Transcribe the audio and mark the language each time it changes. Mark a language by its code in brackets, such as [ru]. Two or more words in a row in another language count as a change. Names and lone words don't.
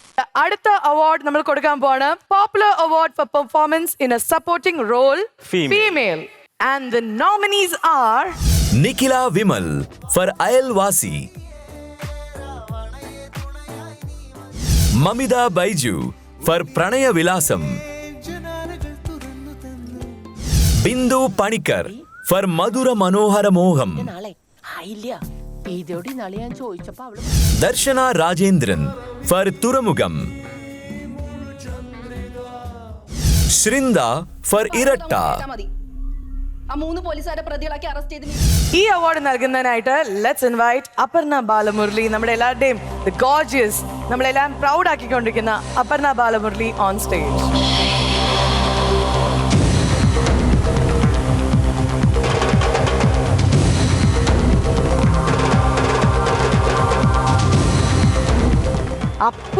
[ml] അടുത്ത അവാർഡ് നമ്മൾ കൊടുക്കാൻ പോവാണ് [en] popular award for performance in a supporting role female and the nominees are Nikila Vimal for Ayalwasi, Mamita Baiju for Pranaya Vilasam, Bindu Panikar for Madhura Manohara Moham, Darshana Rajendran for Turamugam, Shrinda for Iratta. [ml] ഈ അവാർഡ് നൽകുന്നതിനായിട്ട് [en] let's invite [ml] അപർണ ബാലമുരളി, നമ്മുടെ എല്ലാവരുടെയും [en] the gorgeous, [ml] നമ്മളെല്ലാം പ്രൗഡ് ആക്കിക്കൊണ്ടിരിക്കുന്ന അപർണ ബാലമുരളി [en] on stage. [ml] അപ്പു